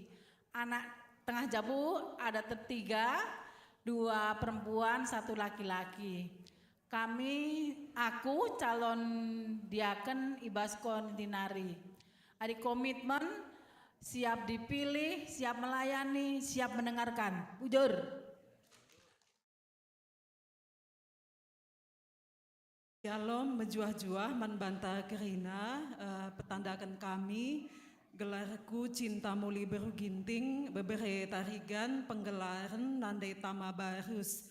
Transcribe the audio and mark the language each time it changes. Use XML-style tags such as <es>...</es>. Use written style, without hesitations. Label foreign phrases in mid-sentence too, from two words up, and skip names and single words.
<id>Anak tengah Jabu ada 3, 2 perempuan, 1 laki-laki. Aku calon diaken Ibas Kontinari. Ada komitmen, siap dipilih, siap melayani, siap mendengarkan.</id> <btx>Bujur. Shalom, menjuah-juah, membanta kerina, petandakan kami, gelarku Cinta Muli Beru Ginting, bebere tarigan, penggelaran, nandai tama barus.</btx>